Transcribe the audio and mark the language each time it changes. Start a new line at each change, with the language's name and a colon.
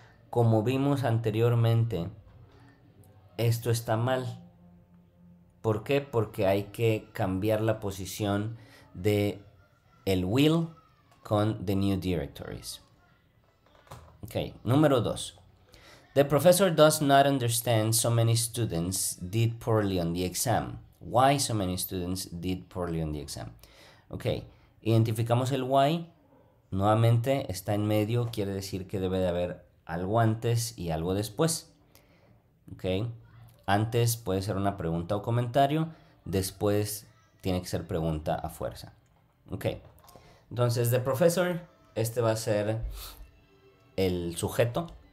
Spanish: Como vimos anteriormente, esto está mal. ¿Por qué? Porque hay que cambiar la posición de el will con
English: the new directories.
Spanish: Ok, número 2.
English: The professor does not understand so many students did poorly on the exam. Why so many students did poorly on the exam?
Spanish: Ok, identificamos el why. Nuevamente está en medio, quiere decir que debe de haber algo antes y algo después. Ok, antes puede ser una pregunta o comentario, después tiene que ser pregunta a fuerza. Ok, entonces
English: the professor,
Spanish: este va a ser el sujeto.